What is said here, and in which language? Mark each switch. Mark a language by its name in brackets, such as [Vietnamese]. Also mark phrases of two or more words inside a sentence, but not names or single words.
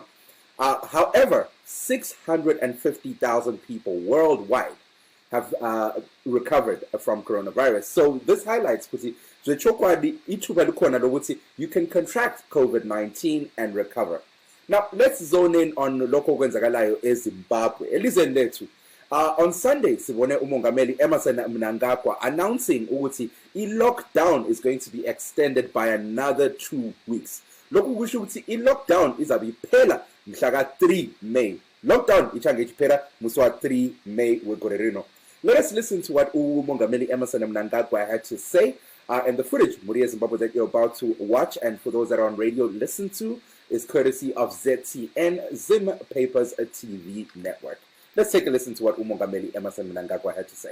[English] However, 650,000 people worldwide have recovered from coronavirus. So this highlights you can contract COVID-19 and recover. Now, let's zone in on local [North Ndebele] kwenzakalayo eZimbabwe. Elizweni lethu. [English] On Sunday, [North Ndebele] sibone umongameli [English] Emmerson Mnangagwa announcing [North Ndebele] ukuthi i-lockdown [English] is going to be extended by another 2 weeks. [North Ndebele] Lokhu kusho ukuthi i-lockdown izabe iphela mhla 3 May. Lockdown ichange iphela muswa 3 May weCoronavirus. [English] Let us listen to what umongameli Emmerson Mnangagwa had to say. And the footage, Muri Zimbabwe, that you're about to watch, and for those that are on radio, listen to, is courtesy of ZTN, Zim Papers TV network. Let's take a listen to what umongameli Emmerson Mnangagwa had to say.